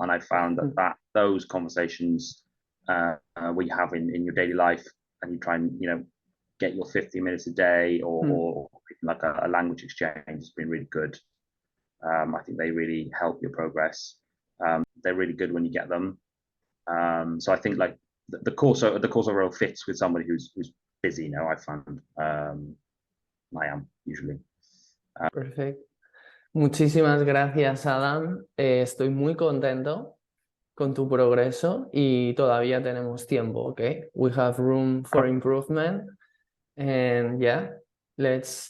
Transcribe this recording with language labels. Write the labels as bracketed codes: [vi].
[en] And I found that those conversations we have in your daily life, and you try and get your 50 minutes a day, or like a language exchange, has been really good. I think they really help your progress. They're really good when you get them. So I think like the Corso role fits with somebody who's busy. I find I am usually. [es] Perfecto. Muchísimas gracias, Adam. Estoy muy contento con tu progreso y todavía tenemos tiempo, ¿ok? [en] We have room for improvement and yeah, let's